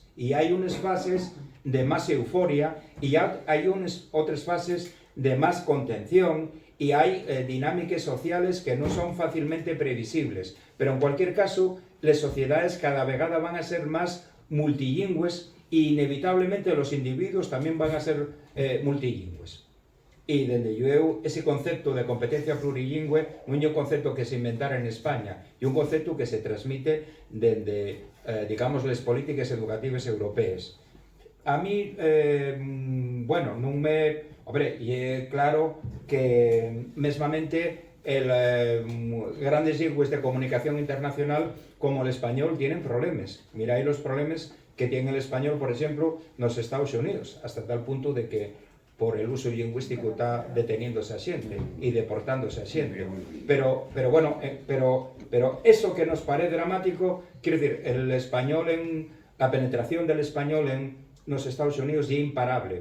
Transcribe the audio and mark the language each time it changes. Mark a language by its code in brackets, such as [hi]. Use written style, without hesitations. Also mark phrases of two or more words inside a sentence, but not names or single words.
[es] Y hay unas fases de más euforia y hay otras fases de más contención, y hay dinámicas sociales que no son fácilmente previsibles. Pero en cualquier caso, las sociedades cada vegada van a ser más multilingües, y inevitablemente los individuos también van a ser multilingües. [ast] e dende eu ese concepto de competencia plurilingüe non é un concepto que se inventara en España, é un concepto que se transmite dende, digamos, les políticas educativas europeas. A mí, bueno, non me... Hombre, e é claro que mesmamente grandes lingües de comunicación internacional como [es] el español tienen problemas. Miráis los problemas que tiene el español, por ejemplo, en los Estados Unidos, hasta tal punto de que por el uso lingüístico está deteniéndose a xente y deportándose a xente. Pero bueno, pero eso que nos parece dramático, quiero decir, el español la penetración del español en los Estados Unidos es imparable.